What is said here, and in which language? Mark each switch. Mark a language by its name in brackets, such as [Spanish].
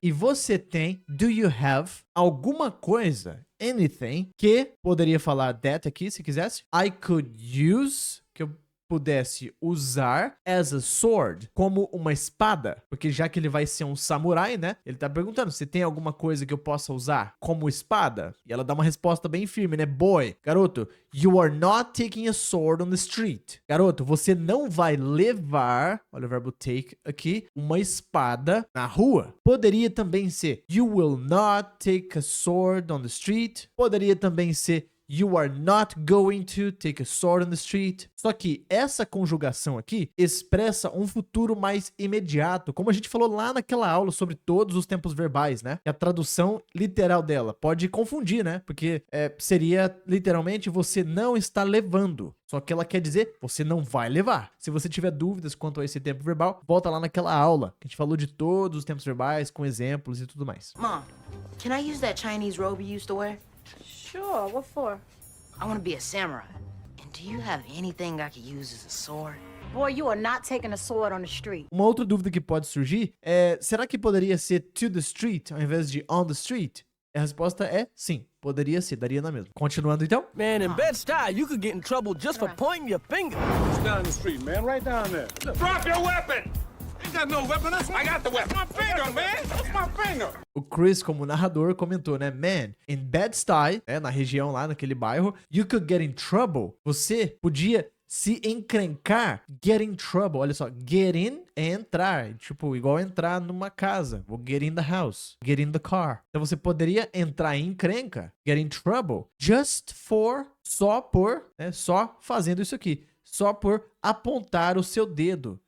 [Portuguese] E você tem, [English] do you have, [Portuguese] alguma coisa, anything, que poderia falar that aqui, se quisesse. [English] I could use, [Portuguese] que eu pudesse usar [English] as a sword, [Portuguese] como uma espada, porque já que ele vai ser um samurai, né? Ele tá perguntando se tem alguma coisa que eu possa usar como espada. E ela dá uma resposta bem firme, né? [English] Boy, garoto, you are not taking a sword on the street. [Portuguese] Garoto, você não vai levar, olha o verbo take aqui, uma espada na rua. Poderia também ser [English] you will not take a sword on the street. [Portuguese] Poderia também ser [English] you are not going to take a sword on the street. [Portuguese] Só que essa conjugação aqui expressa um futuro mais imediato, como a gente falou lá naquela aula sobre todos os tempos verbais, né? E a tradução literal dela pode confundir, né? Porque seria literalmente você não está levando. Só que ela quer dizer você não vai levar. Se você tiver dúvidas quanto a esse tempo verbal, volta lá naquela aula que a gente falou de todos os tempos verbais com exemplos e tudo mais. [English] Mom, can I use that Chinese robe you used to wear? Sure, what for? I want to be a samurai. And do you have anything I could use as a sword? Boy, you are not taking a sword on the street. [Portuguese] Uma outra dúvida que pode surgir é, será que poderia ser [English] to the street [Portuguese] ao invés de [English] on the street? [Portuguese] A resposta é sim, poderia ser, daria na mesma. Continuando então. [English] Man, in Bed-Stuy, you could get in trouble just for pointing your finger. It's down the street, man. Right down there. Look. Drop your weapon! Ain't got no weapon. I got the weapon. My finger, man. That's my finger. [Portuguese] O Chris, como narrador, comentou, né? [English] Man, in Bed-Stuy, [Portuguese] né, na região lá, naquele bairro, [English] you could get in trouble. [Portuguese] Você podia se encrencar, [English] get in trouble. [Portuguese] Olha só, get in é entrar. Tipo, igual entrar numa casa. [English] Vou get in the house, get in the car. [Portuguese] Então você poderia entrar em encrenca, [English] get in trouble, just for, [Portuguese] só por, né? Só fazendo isso aqui. Só por apontar o seu dedo.